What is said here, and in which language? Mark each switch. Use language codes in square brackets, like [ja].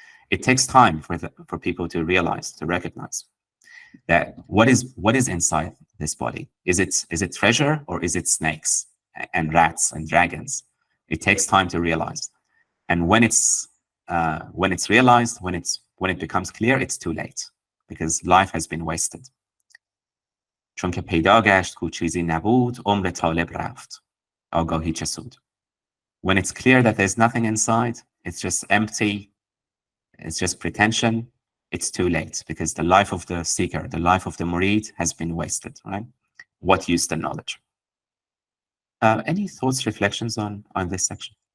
[en] It takes time for people to realize, to recognize that what is inside this body. Is it treasure or is it snakes and rats and dragons? It takes time to realize, and when it's realized, when it becomes clear, it's too late because life has been wasted. [fa] چون که پیدا گشت کو چیزی نبود عمر طالب رفت آگاهی چه سود. [en] When it's clear that there's nothing inside, it's just empty, it's just pretension, it's too late because the life of the seeker, the life of the murid has been wasted, right? What use the knowledge? Any thoughts, reflections on this section?